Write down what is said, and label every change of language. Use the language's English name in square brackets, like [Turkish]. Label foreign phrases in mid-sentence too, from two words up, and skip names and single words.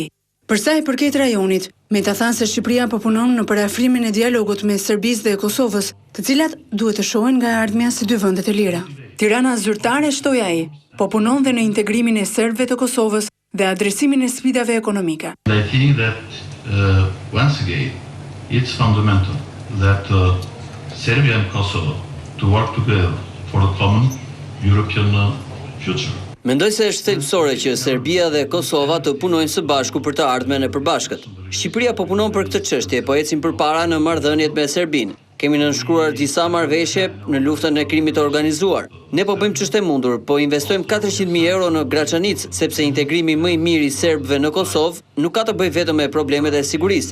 [Albanian] Për sa i përket rajonit, Meta tha se Shqipëria po punon në parafrimin e dialogut mes Serbisë dhe Kosovës, të cilat duhet të shohen nga ardhmja si dy vende të lira. Tirana zyrtare, shtoi ai, po punon dhe në integrimin e serbëve të Kosovës dhe adresimin e sfidave ekonomike. [English] I think that once again it's fundamental that Serbia and Kosovo to work together for the common European future. [Albanian] Mendoj se është thelbësore që Serbia dhe Kosova të punojnë së bashku për të ardhmen e përbashkët. Shqipëria po punon për këtë çështje, po ecim përpara në marrëdhëniet me Serbinë. Kemi nënshkruar disa marrëveshje në luftën e krimit të organizuar. Ne po bëjmë ç'është e mundur, po investojmë 400.000 euro në Graçanicë, sepse integrimi më i mirë i serbëve në Kosovë nuk ka të bëjë vetëm me problemet e sigurisë.